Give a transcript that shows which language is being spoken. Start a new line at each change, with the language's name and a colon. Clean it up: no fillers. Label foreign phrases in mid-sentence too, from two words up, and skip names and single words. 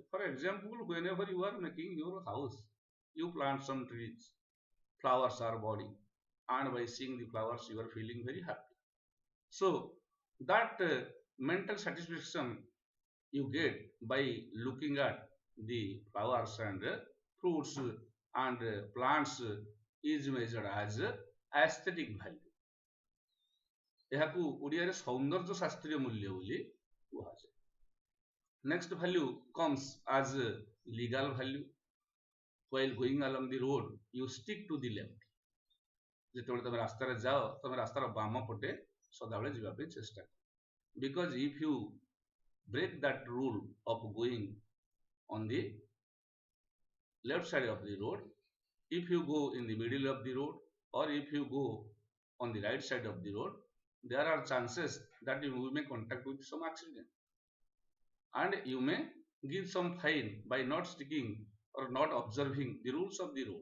English: For example, whenever you are making your house, you plant some trees, flowers are budding, and by seeing the flowers, you are feeling very happy. So, that mental satisfaction you get by looking at the flowers and fruits and plants is measured as aesthetic value.
Odia: ଏହାକୁ ଓଡ଼ିଆରେ ସୌନ୍ଦର୍ଯ୍ୟ ଶାସ୍ତ୍ରୀୟ ମୂଲ୍ୟ ବୋଲି କୁହାଯାଏ.
English: Next value comes as legal value. While going along the road, you stick to the left.
Odia: ଯେତେବେଳେ ତମେ ରାସ୍ତାରେ ଯାଅ ତମେ ରାସ୍ତାର ବାମ ପଟେ ସଦାବେଳେ ଯିବା ପାଇଁ ଚେଷ୍ଟା କର.
English: Because if you break that rule of going on the left side of the road, if you go in the middle of the road, or if you go on the right side of the road, there are chances that you may contact with some accident, and you may give some fine by not sticking or not observing the rules of the road.